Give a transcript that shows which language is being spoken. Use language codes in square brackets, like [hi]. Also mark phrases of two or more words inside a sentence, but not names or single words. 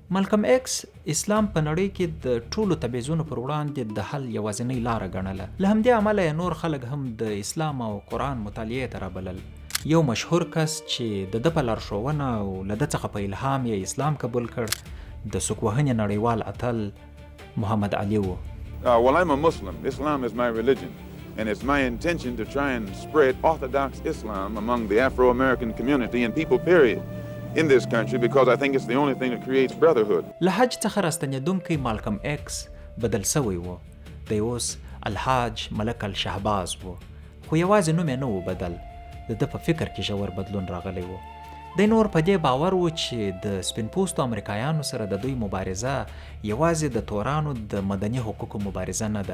[ps] مالکم ایکس اسلام په نړۍ کې د ټولو تبعیضونو پر وړاندې د حل یوازینۍ لاره ګڼله. له همدې امله یې نور خلک هم د اسلام او قرآن مطالعې ته رابلل. یو مشهور کس چې د ده په لارښوونه او له ده څخه په الهام یې اسلام قبول کړ د سوک وهنې نړیوال اتل محمد علي و. [en] Well, I'm a Muslim. Islam is my religion. And it's my intention to try and spread Orthodox Islam among the Afro-American community and people, period, in this country because I think it's the only thing that creates brotherhood. [ps] له حج څخه راستنېدونکی مالکم ایکس بدل سوی و. دی اوس الحاج ملک الشهباز و. خو یوازې نوم یې نه و بدل. د ده په فکر کې ژور بدلون راغلی و. دی نور په دې باور و چې د سپین پوستو امریکایانو سره د دوی مبارزه یوازې د تورانو د مدني حقوقو مبارزه نه ده.